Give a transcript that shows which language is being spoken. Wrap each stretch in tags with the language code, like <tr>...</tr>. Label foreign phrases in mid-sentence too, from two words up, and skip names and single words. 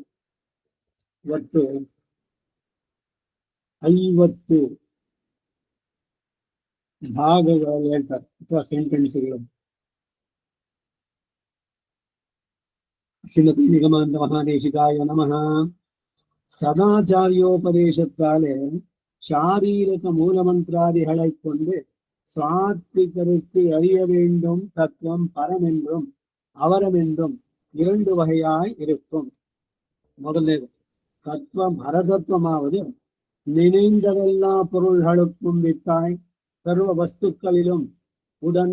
<kn>ಒಟ್ಟು 50 ಭಾಗಗಳಲ್ಲಿ ಹೇಳ್ತಾರೆ ಅಥವಾ ಸೆಂಟೆನ್ಸ್ಗಳು.</kn> <sa>ಶ್ರೀಮತಿ ನಿಗಮಾಂತ ಮಹಾದೇಶಿಕಾಯ ನಮಃ.</sa> <ta>சதாச்சாரியோபதேசத்தாலே சாரீரக மூலமந்திராதிகளை கொண்டு சாத்விகருக்கு அறிய வேண்டும் தத்துவம் பரமென்றும் அவரமென்றும் 2 வகையாய் இருக்கும். முதல்ல தத்துவம் பரதத்துவமாவது நினைந்ததெல்லா பொருள்களுக்கும் விட்டாய் சர்வ வஸ்துக்களிலும் உடன்</ta>